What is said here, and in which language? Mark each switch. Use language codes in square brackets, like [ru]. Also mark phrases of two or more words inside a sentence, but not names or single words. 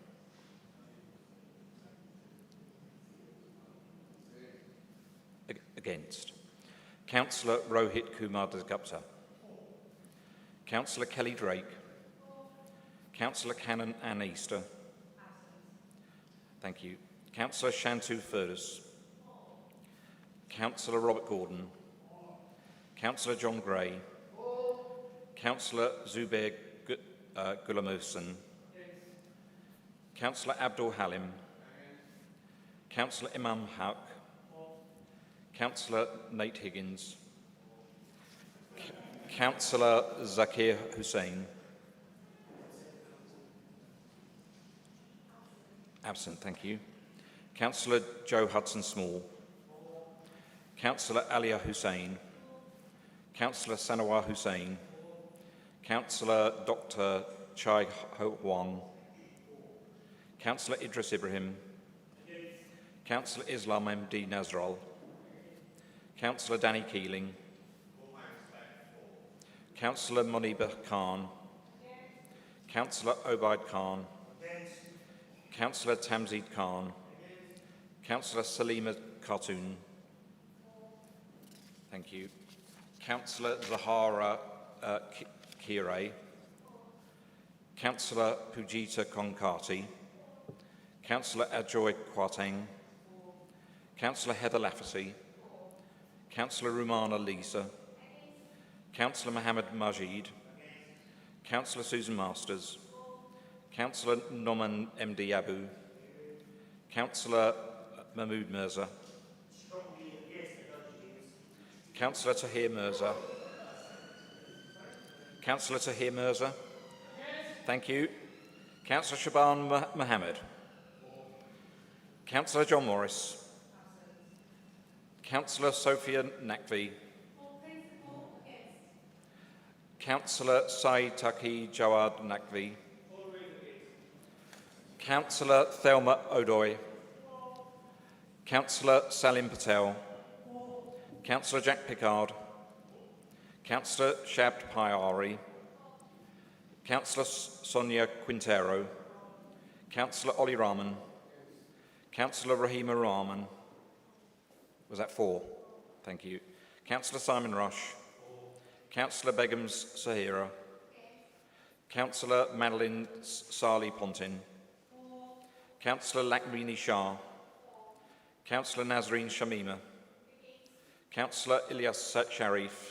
[en] Against. Councillor Rohit Kumar Dasgupta. Councillor Kelly Drake. Councillor Cannon Ann Easter. Thank you. Councillor Shantu Furdus. Councillor Robert Gordon. Councillor John Gray. Councillor Zubair Gulamusan. Councillor Abdul Halim. Councillor Imam Haq. Councillor Nate Higgins. Councillor Zakir Hussain. Absent, thank you. Councillor Joe Hudson-Small. Councillor Alia Hussain. Councillor Sanawar Hussain. Councillor Dr. Chai Ho Huang. Councillor Idris Ibrahim. Councillor Islam MD Nazrul. Councillor Danny Keeling. Councillor Moniba Khan. Councillor Obaid Khan. Councillor Tamzeed Khan. Councillor Salima Khartoon. Thank you. Councillor Zahara Kire. Councillor Pujita Konkati. Councillor Ajoy Kwateng. Councillor Heather Lafferty. Councillor Rumana Lisa. Councillor Mohammed Majid. Councillor Susan Masters. Councillor Noman MD Abu. Councillor Mahmood Mirza. Councillor Tahir Mirza. Councillor Tahir Mirza. Thank you. Councillor Shaban Mohammed. Councillor John Morris. Councillor Sophia Naqvi. Councillor Saeed Taki Jawad Naqvi. Councillor Thelma Odoy. Councillor Salim Patel. Councillor Jack Pickard. Councillor Shabd Payari. Councillor Sonia Quintero. Councillor Ollie Rahman. Councillor Rahima Rahman. Was that 4? Thank you. Councillor Simon Rush. Councillor Begums Sahira. Councillor Madeline Sali Pontin. Councillor Lakmini Shah. Councillor Nazreen Shamima. Councillor Ilyas Sharif.